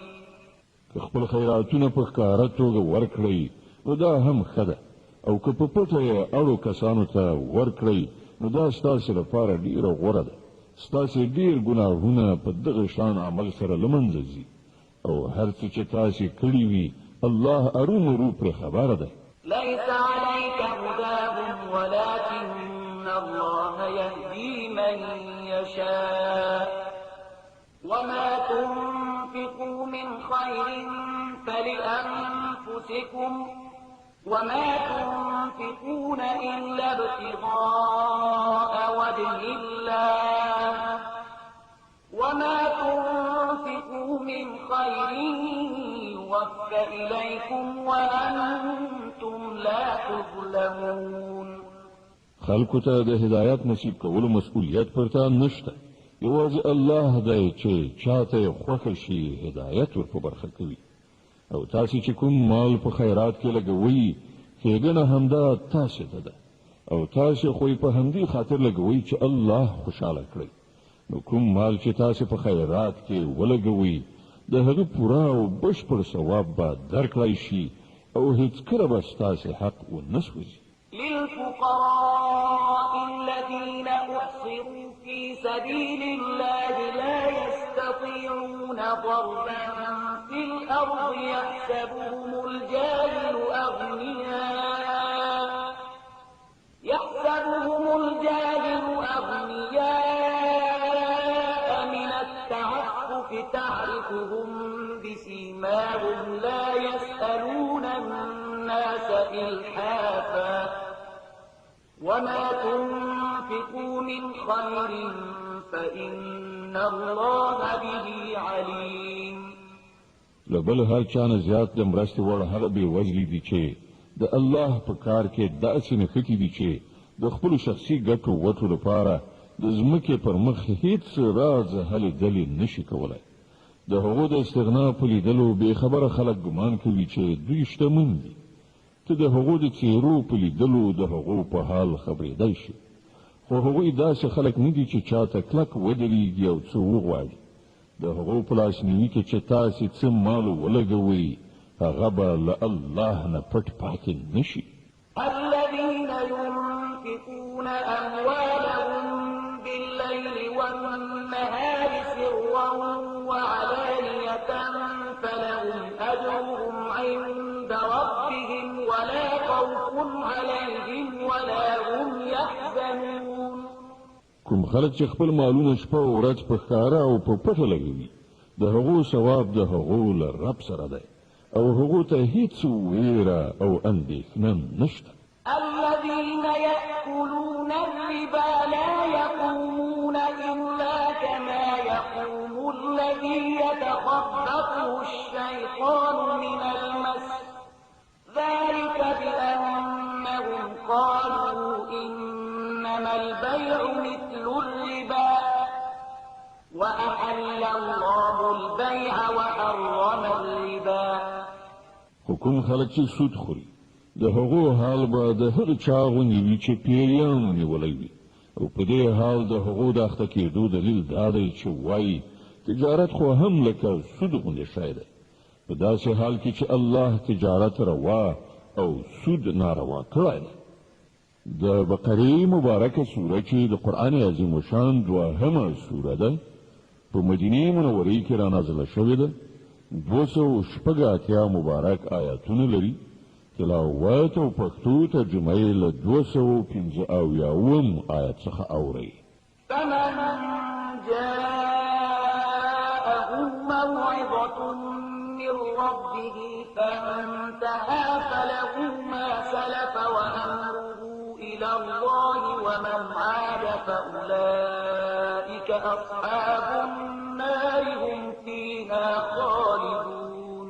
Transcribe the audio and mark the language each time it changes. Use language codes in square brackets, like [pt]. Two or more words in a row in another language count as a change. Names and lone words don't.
[ps] که خپل خیراتونه په ښکاره توګه ورکړئ نو دا هم ښه ده او که په پټه یې اړو کسانو ته ورکړئ نو دا ستاسې لپاره ډېره غوره ده. ستاسې ډېر ګناهونه په دغه شان عمل سره له منځه ځي او هر څه چې تاسې کړي وي الله ارومرو پرې خبره ده. [ar] ليس عليك هداهم ولكن الله يهدي من يشاء وما تنفقوا من خير فلأنفسكم وما تنفقون إلا ابتغاء وجه الله وما تنفقوا من خير يوفى إليكم وأنتم لا تظلمون. [ps] خلکو ته د هدایت نصیب کولو مسؤلیت پرته نشته. یوازې الله دی چې چاته خوښه شي هدایت ورپه برخه کوي. او تاسو چې کوم مال په خیرات کې لګوئ ښېګڼه همدا تاسو ته ده او تاسو خو په همدې خاطر لګوئ چې الله خوشحاله کړئ. نو کوم مال چې تاسو په خیرات کې ولګوئ د هغه پوره او بشپړ ثواب به درکړی شي او هیڅکله به ستاسو حق ونه سوځي. [ar] للفقراء الذين أحصروا في سبيل الله لا يستطيعون ضربا في الأرض يحسبهم الجاهل أغنياء من التعفف تعرفهم بسيماهم لا يسألون الناس إلحافا وما تنفقوا من خير فإن الله به عليم. [ps] لبل هر چانه زیات د مرستې وړ هغه بې وزلي دي چې د الله په کار کې داسې نښتي دي چې د خپلو شخصي ګټو وټو لپاره د ځمکې پر مخ هیڅ راز هلې ځلې نشي کولی. د هغو د استغنا په لیدلو بې خبره خلک ګمان کوي چې دوی شتمن دي. ته د هغو د څېرو په لیدلو د هغو په حال خبرېدی شي. خو هغوی داسې خلک نه دي چې چاته کلک ودرېږي او څه وغواړي. د هغو په لاسنیوي کې چې تاسې څه مال ولګوئ هغه به له الله نه پټ پاتې نشي. [ar] الذين ينفقون أموالهم بالليل والنهار سرا وعلانية فلهم أجرهم عند ربهم ولا خوف عليهم ولا هم يحزنون. [ps] کوم خلک چې خپل مالونه شپه او ورځ په ښکاره او په پټه لګوي د هغو ثواب د هغو له رب سره دی او هغو ته هیڅ ویره او اندېښنه نشته. [ar] الذين يأكلون الربا لا يقومون إلا كما يقوم الذي يتخبطه الشيطان من المس ذلك بأنهم قالوا إنما البيع مثل الربا وأحل الله البيع وحرم الربا. [ps] حکم خلک چې سود خوري د هغو حال به د هر چا غوندې وي چې پیریانو نیولی وي او په دې حال د هغو د اخته کېدو دلیل دا دی چې وایي تجارت خو هم لکه سود غوندې شی دی. په داسې حال کې چې الله تجارت روا او سود ناروا کړی دی. د بقرې مبارکه سوره چې د قرآن عظیم الشان دوهمه سوره ده په مدینې منورې کې رانازله شوې ده. 280 مبارک آیاتونه لري. تلاوت او پښتو ترجمه یې له 215 آیت څخه اورئ. [ar] فمن جاءه موعظة من ربه فانتهى فله ما سلف وأمره إلى الله ومن عاد فأولئك أصحاب النار هم فيها خالدون.